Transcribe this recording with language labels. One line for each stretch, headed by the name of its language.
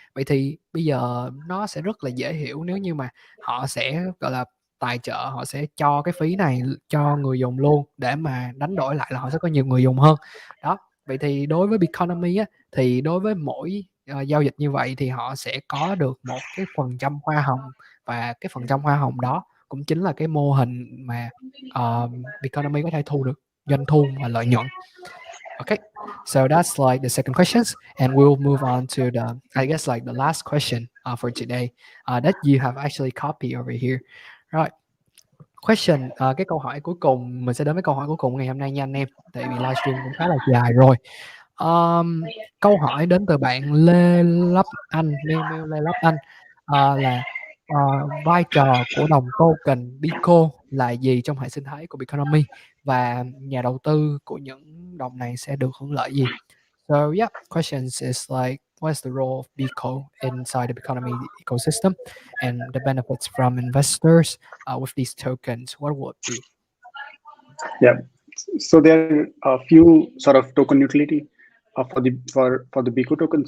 Vietnamese: Vậy thì bây giờ nó sẽ rất là dễ hiểu nếu như mà họ sẽ, gọi là, tài trợ, họ sẽ cho cái phí này cho người dùng luôn, để mà đánh đổi lại là họ sẽ có nhiều người dùng hơn. Đó, vậy thì đối với Biconomy á, thì đối với mỗi, giao dịch như vậy thì họ sẽ có được một cái phần trăm hoa hồng, và cái phần trăm hoa hồng đó cũng chính là cái mô hình mà, Biconomy có thể thu được doanh thu và lợi nhuận.
English: Okay, so that's like the second questions, and we'll move on to the, I guess, like the last question for today that you have actually copied over here. Right.
Vietnamese: Question, cái câu hỏi cuối cùng, mình sẽ đến với câu hỏi cuối cùng ngày hôm nay nha anh em, tại vì livestream cũng khá là dài rồi. Câu hỏi đến từ bạn Lê Lấp Anh, mail Lê Lấp Anh, là vai trò của đồng token Bico là gì trong hệ sinh thái của Biconomy, và nhà đầu tư của những đồng này sẽ được hưởng lợi gì?
English: So yeah, questions is like, what's the role of Bico inside the Biconomy ecosystem, and the benefits from investors with these tokens, what would be? Yeah. So there are a few sort of token utility for the Bico token.